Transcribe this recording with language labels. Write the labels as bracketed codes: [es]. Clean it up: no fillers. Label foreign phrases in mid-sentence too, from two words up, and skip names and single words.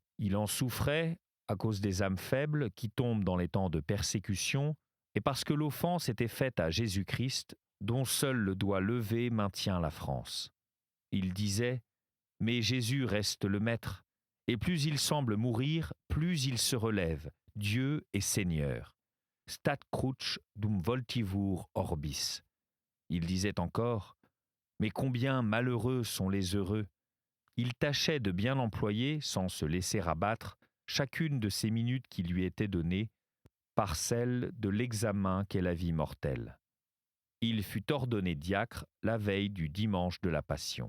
[fr] Il en souffrait à cause des âmes faibles qui tombent dans les temps de persécution et parce que l'offense était faite à Jésus-Christ, dont seul le doigt levé maintient la France. Il disait « Mais Jésus reste le Maître, et plus il semble mourir, plus il se relève. Dieu est Seigneur. [la] Stat cruce dum voltivur orbis. [fr] » Il disait encore « Mais combien malheureux sont les heureux !» Il tâchait de bien employer, sans se laisser abattre, chacune de ces minutes qui lui étaient données, par celle de l'examen qu'est la vie mortelle. Il fut ordonné diacre la veille du dimanche de la Passion.